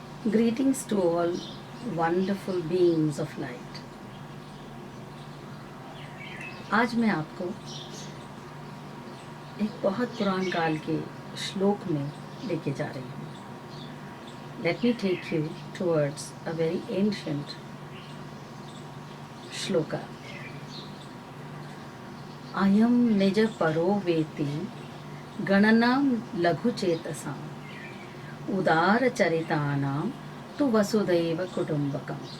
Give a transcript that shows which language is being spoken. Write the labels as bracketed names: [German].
[English] Greetings to all wonderful beings of light. [Hindi] आज मैं आपको एक बहुत पुरान काल के श्लोक में लेके जा रही हूँ. [English] Let me take you towards a very ancient shloka. [Sanskrit] Ayam nija paro veti gananam laghu chetasam udara charitanam tu Vasudhaiva Kutumbakam.